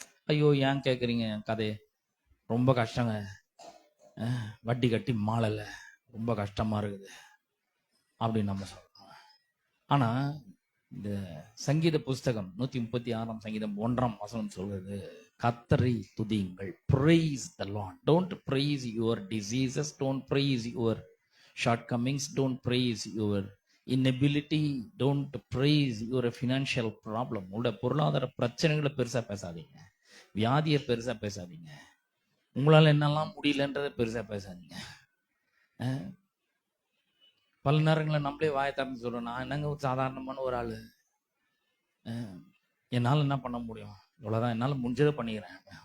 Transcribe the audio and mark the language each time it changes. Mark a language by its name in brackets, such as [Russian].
[Tamil] ஐயோ ஏன் கேட்குறீங்க, கதை ரொம்ப கஷ்டங்க, வட்டி கட்டி மாளல, ரொம்ப கஷ்டமா இருக்குது அப்படின்னு நம்ம சொல்றோம். ஆனா இந்த சங்கீத புஸ்தகம் 136ஆம் சங்கீதம் 1ஆம் வசனம் சொல்றது, கர்த்தரை துதியுங்கள், [English] praise the Lord. Don't praise your diseases, don't praise your shortcomings, don't praise your inability, don't praise your financial problem. [Tamil] உங்களோட பொருளாதார பிரச்சனைகளை பெருசா பேசாதீங்க, வியாதியை பெருசா பேசாதீங்க, உங்களால என்னெல்லாம் முடியலன்றதை பெருசா பேசாதீங்க. பல நேரங்களில் நம்மளே வாயை திறந்து சொல்றோம், நான் என்னங்க ஒரு சாதாரணமான ஒரு ஆளு, என்னால் என்ன பண்ண முடியும், இவ்வளோதான், என்னால் முடிஞ்சதை பண்ணிக்கிறேன்.